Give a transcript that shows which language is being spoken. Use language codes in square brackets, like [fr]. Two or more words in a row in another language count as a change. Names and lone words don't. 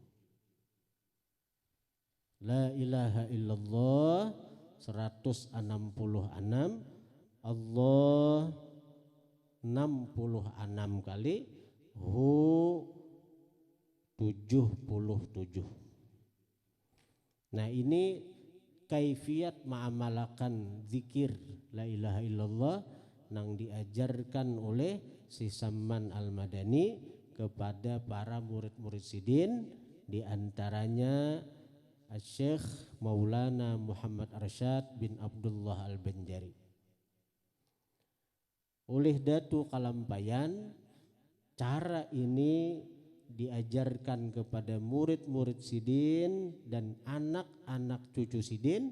[ar] لا إله إلا الله 166, Allah 66 kali, Hu 77. [id] Nah ini kaifiat ma'amalakan zikir [ar] لا إله إلا الله [id] yang diajarkan oleh si Samman Al-Madani kepada para murid-murid sidin, diantaranya Syekh Maulana Muhammad Arsyad bin Abdullah Al-Banjari. Oleh Datu Kalampayan, cara ini diajarkan kepada murid-murid sidin dan anak-anak cucu sidin.